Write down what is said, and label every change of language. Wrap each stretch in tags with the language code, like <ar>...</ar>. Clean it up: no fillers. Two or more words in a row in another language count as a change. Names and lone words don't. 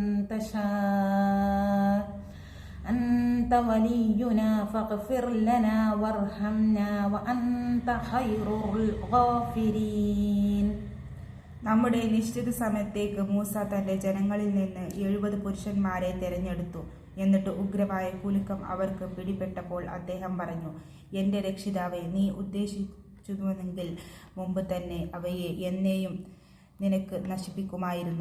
<ar>تشاء أنت ولينا فاغفر لنا وارحمنا وأنت خير الغافرين.</ar> <ml>നമ്മുടെ നിശ്ചിത സമയത്തേക്ക് മൂസ തൻ്റെ ജനങ്ങളിൽ നിന്ന് 70 പുരുഷന്മാരെ തിരഞ്ഞെടുത്തു. എന്നിട്ട് ഉഗ്രമായ കുലുക്കം അവർക്ക് പിടിപെട്ടപ്പോൾ അദ്ദേഹം പറഞ്ഞു, എൻ്റെ രക്ഷിതാവേ, നീ ഉദ്ദേശിച്ചുവെങ്കിൽ മുമ്പ് തന്നെ അവയെ എന്നെയും നിനക്ക് നശിപ്പിക്കുമായിരുന്നു.</ml>